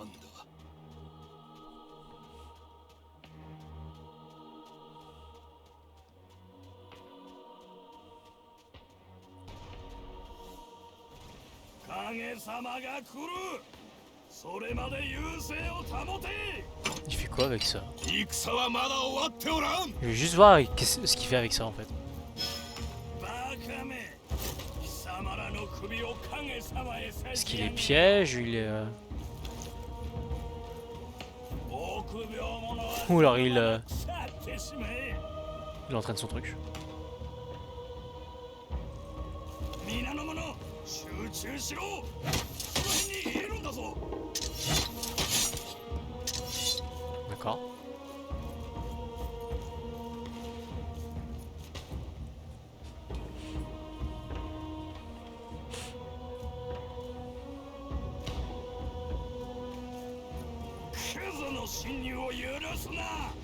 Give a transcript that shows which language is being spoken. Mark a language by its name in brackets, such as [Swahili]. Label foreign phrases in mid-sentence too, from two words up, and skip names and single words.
[Japanese] 影様が来るそれまで優勢を保て [French] Il fait quoi avec ça? [Japanese] 戦はまだ終わっておらん。 [French] Je vais juste voir ce qu'il fait avec ça en fait. [Japanese] バカめ貴様らの首を影様へ差 [French] Est-ce [Japanese] し [French] qu'il [Japanese] 上 [French] est [Japanese] げ [French] piège? Il est. [Japanese] 臆病者は [French] Ou alors [Japanese] 去ってしまえ [French] il entraîne son truc. [Japanese] 皆の者集中しろその辺にいるんだぞ [French] D'accord. [Japanese] クズの侵入を許すな